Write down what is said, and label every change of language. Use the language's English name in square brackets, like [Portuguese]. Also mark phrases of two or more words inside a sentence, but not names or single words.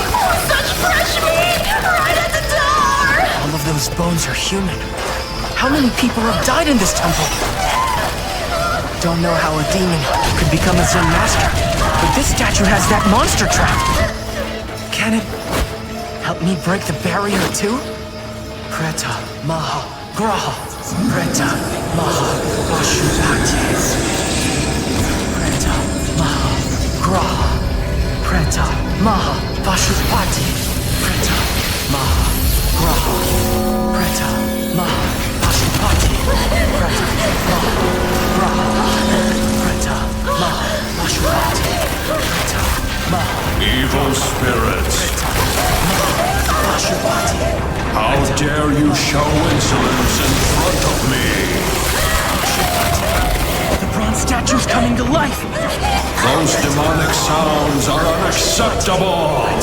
[English] Oh, such fresh meat! Right at the door! All of those bones are human. How many people have died in this temple? Don't know how a demon could become a Zen master, but this statue has that monster trap. Can it help me break the barrier too? [Sanskrit] Preta, Maha, Graha. Preta, Maha, Pashupati. Preta, Maha, Graha. Preta, Maha, Pashupati. Preta, Maha, Graha. Preta, Maha, Pashupati. Preta, Maha, Graha. Preta, Maha, Pashupati. Preta, Maha. [English] Evil spirits! How dare you show insolence in front of me? The bronze statue's coming to life! Those demonic sounds are unacceptable!